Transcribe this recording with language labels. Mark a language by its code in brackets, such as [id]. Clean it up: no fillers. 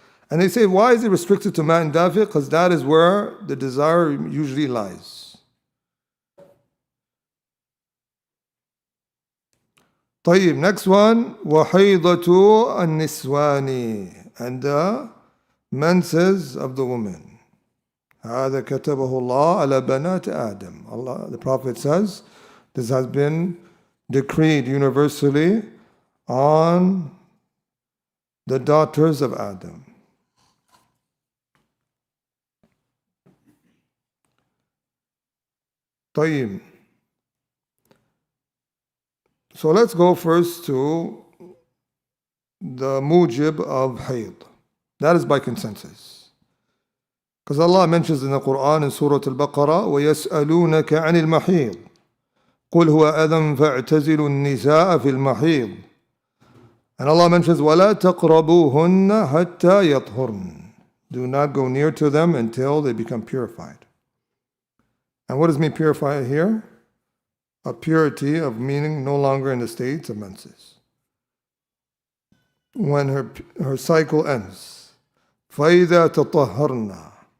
[en] And they say, why is it restricted to ma'in dafiq? Because that is where the desire usually lies. طيب, next one, [ar] وَحَيْضَةُ النِّسْوَانِ, [en] and the menses of the woman. [ar] هذا كتبه الله على بنات آدم. [en] Allah, the Prophet says, this has been decreed universally on the daughters of Adam. [ar] طيب. [en] So let's go first to the mujib of hayd. That is by consensus. Because Allah mentions in the Quran in Surah Al-Baqarah, [ar] وَيَسْأَلُونَكَ عَنِ الْمَحِيضِ قُلْ هُوَ أَذًى فَاعْتَزِلُوا النِّسَاءَ فِي الْمَحِيضِ. [en] And Allah mentions, [ar] وَلَا تَقْرَبُوهُنَّ حَتَّى يَطْهُرْنَ. [en] Do not go near to them until they become purified. And what does mean purify here? A purity of meaning no longer in the states of menses. When her cycle ends. [ar] فَإِذَا تَطَهَّرْنَا.